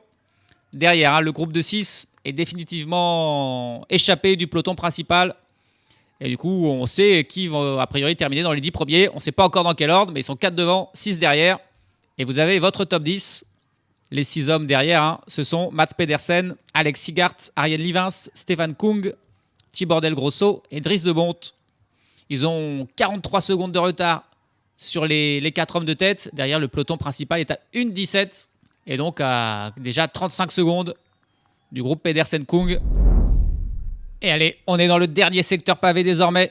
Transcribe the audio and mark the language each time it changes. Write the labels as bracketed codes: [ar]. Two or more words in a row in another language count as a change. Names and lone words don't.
[fr] Derrière, le groupe de 6 est définitivement échappé du peloton principal. Et du coup, on sait qui vont a priori terminer dans les 10 premiers. On ne sait pas encore dans quel ordre, mais ils sont 4 devant, 6 derrière. Et vous avez votre top 10. Les 6 hommes derrière, ce sont Mats Pedersen, Alex Sigart, Arjen Livens, Stefan Kung, Tibor Del Grosso et Dries de Bondt. Ils ont 43 secondes de retard sur les 4 hommes de tête. Derrière, le peloton principal est à 1,17 et donc à déjà 35 secondes du groupe Pedersen-Kung. Et allez, on est dans le dernier secteur pavé désormais.